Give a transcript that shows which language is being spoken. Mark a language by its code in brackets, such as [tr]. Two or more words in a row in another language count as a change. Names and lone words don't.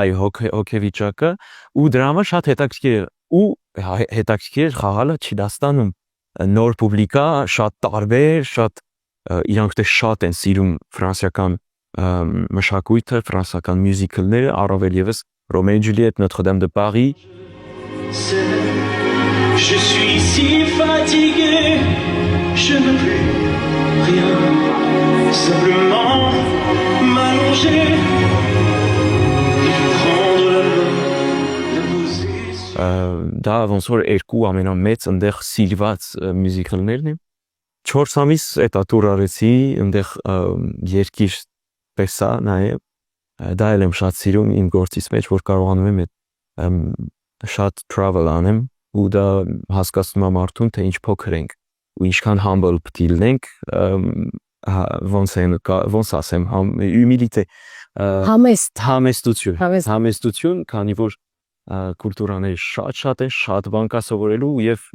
[hy] հոգեվիճակը ու դրա համար շատ հետաքրքիր է ու հետաքրքիր է խաղալը Չինաստանում նոր պուբլիկա շատ տարբեր շատ իրանք դե շատ են սիրում ֆրանսիական մշակույթը ֆրանսիական մյուզիկլները առավել եւս Roméo et Juliette Notre-Dame de Paris [fr] Je suis si fatigué, je ne veux plus rien, simplement m'allonger, prendre la main, la poser. [hy] Դա ոնց որ երկու ամենամեծ այնտեղ սիրված մյուզիկլներն են 4 ամիս էտա տուր արեցի այնտեղ երկիր տեսա նաև դա էլ եմ շատ սիրում իմ գործից մեջ որ կարողանում եմ շատ travel անեմ ու դա հասկացնում եմ արդյոք թե ինչ փոքր ենք ու ինչքան humble պետք է լինենք ոնց ասեմ humility համեստություն քանի որ կուլտուրաները շատ են շատ բան կա սովորելու եւ